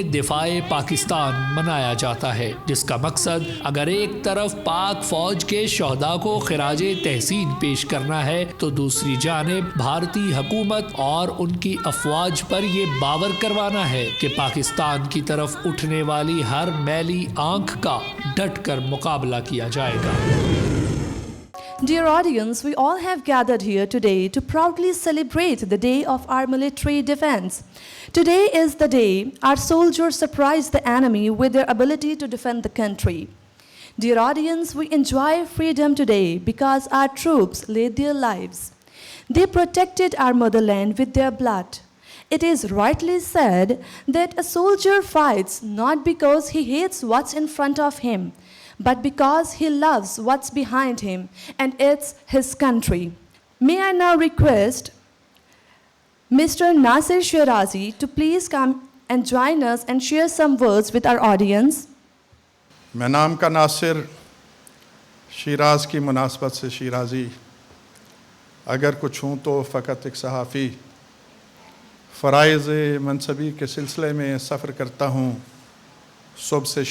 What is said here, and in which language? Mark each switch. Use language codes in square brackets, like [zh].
[ur] دفاع پاکستان منایا جاتا ہے، جس کا مقصد اگر ایک طرف پاک فوج کے شہداء کو خراج تحسین پیش کرنا ہے تو دوسری جانب بھارتی حکومت اور ان کی افواج پر یہ باور کروانا ہے کہ پاکستان کی طرف اٹھنے والی ہر میلی آنکھ کا ڈٹ کر مقابلہ کیا جائے گا۔ [en] Dear audience, we all have gathered here today to proudly celebrate the day of our military defense. Today is the day our soldiers surprise the enemy with their ability to defend the country. Dear audience, we enjoy freedom today because our troops laid their lives. They protected our motherland with their blood. It is rightly said that a soldier fights not because he hates what's in front of him, but because he loves what's behind him, and it's his country. May I now request Mr. Nasir Shirazi to please come and join us and share some words with our audience. [ur] میں نام کا ناصر، شیراز کی مناسبت سے شیرازی، اگر کچھ ہوں تو فقط ایک صحافی۔ فرائض منصبی کے سلسلے میں سفر کرتا ہوں، صبح